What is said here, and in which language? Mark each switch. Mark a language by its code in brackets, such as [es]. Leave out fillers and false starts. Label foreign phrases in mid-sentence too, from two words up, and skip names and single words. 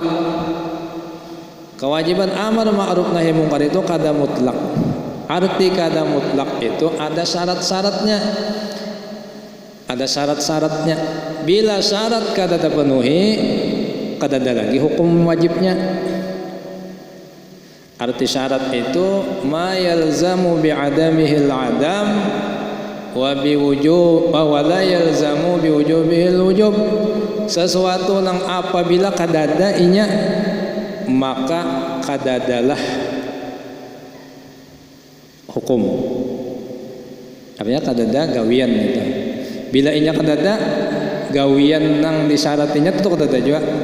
[bjn] Kewajiban amar ma'ruf nahi mungkar itu kada mutlak. Arti kada mutlak itu ada syarat-syaratnya. Ada syarat-syaratnya. Bila syarat kada terpenuhi, kada ada lagi hukum wajibnya. [ar] Arti syarat itu ما يلزم بعدمه العدم وبوجوب ولا يلزم بوجوده الوجود. [bjn] Sesuatu yang apabila kadada inya maka kadadalah hukum. Artinya kadada gawian gitu. Bila inya kadada gawian nang disyaratinya itu kadada juga.